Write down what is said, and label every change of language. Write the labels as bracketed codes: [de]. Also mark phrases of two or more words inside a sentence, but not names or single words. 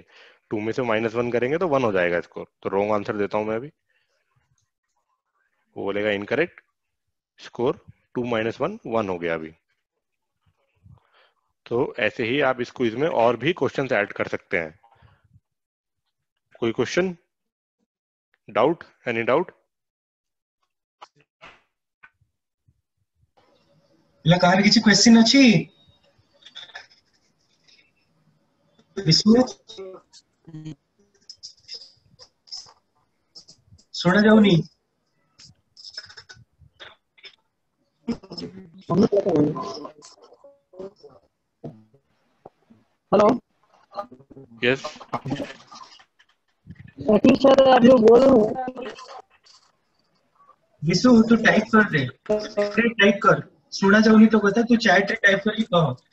[hi] 2 में से -1 करेंगे तो 1 हो जाएगा स्कोर, तो [en] wrong answer [hi] देता हूं मैं अभी, वो बोलेगा इनकरेक्ट। स्कोर 2 - 1 1 हो गया अभी। तो ऐसे ही आप इस क्विज में और भी क्वेश्चंस ऐड कर सकते हैं। कोई क्वेश्चन, डाउट, [en] any doubt? [or] କାହାର କିଛି କ୍ୱେଶ୍ଚିନ୍ ଅଛି? ବିଷ୍ଣୁ ଶୁଣା ଯାଉନି? [hi] हेलो, यस सर अभी बोल रहा हूँ। [or] ବିଶୁ ତୁ ଟାଇପ [hi] कर दे, टाइप कर, [or] ଶୁଣା ଯାଉନି ତ କଥା, ତୁ chat ରେ [hi] टाइप करके कह।